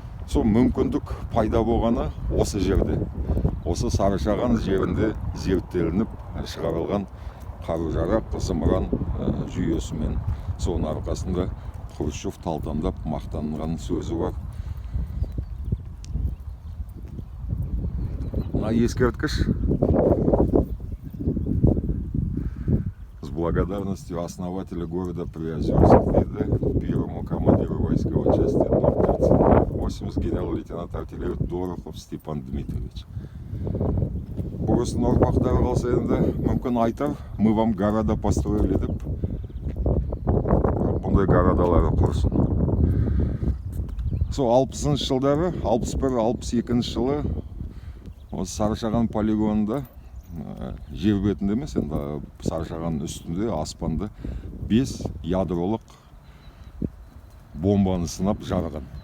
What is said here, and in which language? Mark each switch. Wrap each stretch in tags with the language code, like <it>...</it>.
<kk>Сол мүмкіндік пайда болғаны осы жерде. Осы Сарышаған жерінде зерттелініп шығарылған қару-жарақ, зымыран жүйесімен. Соның арқасында Хрущев талтандап мақтанған сөзі бар. Мына ескерткіш</kk> <ru>с благодарностью основателя города Приозерск</ru> <kk>дейді</kk> <ru>первому командиру войсковой части номер 3080 генерал-лейтенант артиллерии Дорохов Степан Дмитриевич.</ru> <kk>Бұрыстың ұрпақтары қалса енді мүмкін айтар,</kk> <ru>мы вам города построили</ru> <kk>деп. Бұндай городалары құрсын. Сол 60-шы жылдары, 61-62 жылы осы Сарышаған полигонында жер бетінде емес, енді Сарышағанның үстінде аспанда 5 ядролық бомбаны сынап жарған.</kk>